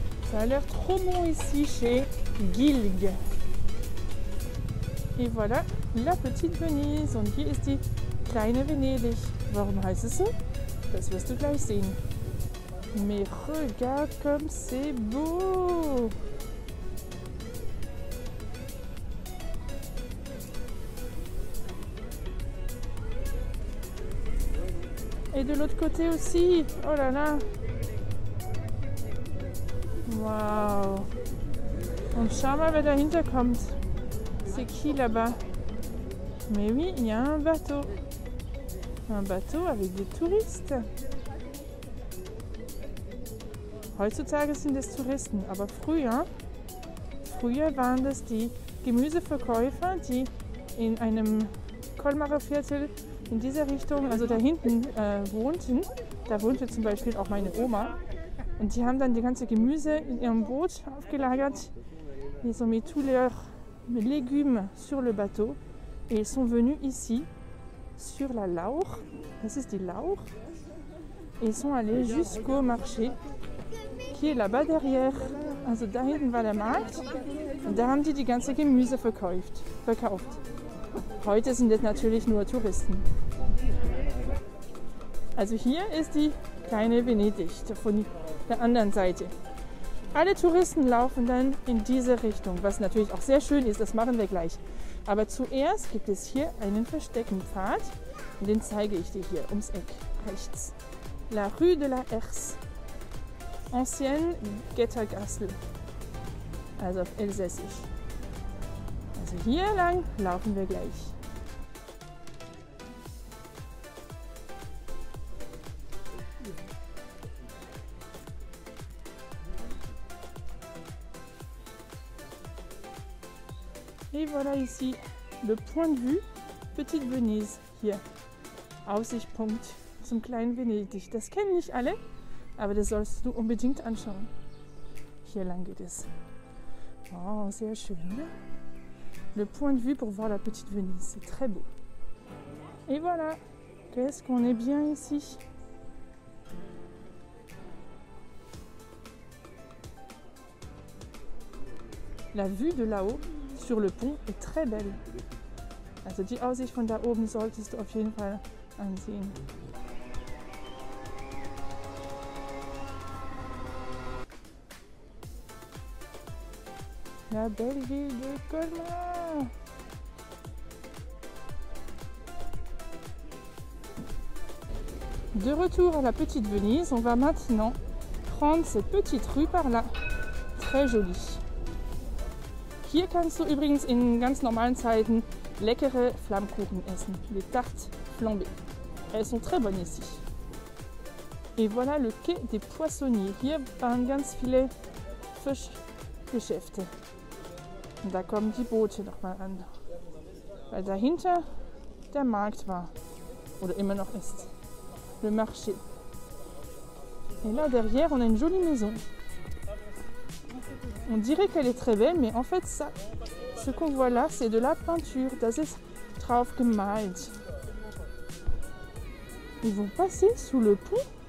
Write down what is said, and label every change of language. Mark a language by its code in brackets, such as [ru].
[fr] Ça a l'air trop bon ici chez Gilg. Et voilà La Petite Venise. [de] Und hier ist die kleine Venedig. Warum heißt es so? Das wirst du gleich sehen. [fr] Mais regarde comme c'est beau! Et de l'autre côté aussi. Oh là là! Wow! [de] Und schau mal, wer dahinter kommt. [fr] C'est qui là-bas? Mais oui, il y a un bateau. Un bateau avec des touristes. [de] Heutzutage sind es Touristen, aber früher waren das die Gemüseverkäufer, die in einem Colmarer Viertel in dieser Richtung, also da hinten wohnten. Da wohnte zum Beispiel auch meine Oma. Und die haben dann die ganze Gemüse in ihrem Boot aufgelagert. [fr] Ils ont mis tous leurs légumes sur le bateau et ils sont venus ici sur la Lauch, [de] das ist die Lauch, [fr] et ils sont allés jusqu'au marché, qui est là-bas derrière. [de] Also da hinten war der Markt und da haben die ganze Gemüse verkauft. Heute sind es natürlich nur Touristen. Also hier ist die kleine Venedig von der anderen Seite. Alle Touristen laufen dann in diese Richtung, was natürlich auch sehr schön ist, das machen wir gleich. Aber zuerst gibt es hier einen versteckten Pfad und den zeige ich dir hier ums Eck rechts. [fr] La Rue de la Herse, Ancienne Gettergassel, [de] also auf Elsässisch. Also hier lang laufen wir gleich. [fr] Et voilà ici le point de vue Petite Venise hier. [de] Aussichtspunkt zum kleinen Venedig. Das kennen nicht alle, aber das sollst du unbedingt anschauen. Hier lang geht es. Oh, sehr schön, ne? [fr] Le point de vue pour voir la Petite Venise, c'est très beau. Et voilà, qu'est-ce qu'on est bien ici. La vue de là-haut sur le pont est très belle. [de] Also die Aussicht von da oben solltest du auf jeden Fall ansehen. [fr] La belle ville de Colmar. De retour à la petite Venise, on va maintenant prendre cette petite rue par là. Très jolie. [de] Hier kannst du übrigens in ganz normalen Zeiten leckere Flammkuchen essen, [fr] les tartes flambées. Elles sont très bonnes ici. Et voilà le quai des Poissonniers. [de] Hier waren ganz viele Fischgeschäfte. Und da kommen die Boote nochmal an. Weil dahinter der Markt war. Oder immer noch ist. [fr] Le marché. Et là derrière, on a une jolie maison. On dirait qu'elle est très belle, mais en fait, ça, ce qu'on voit là, c'est de la peinture. [de] Das ist drauf gemalt. [fr] Ils vont passer sous le pont?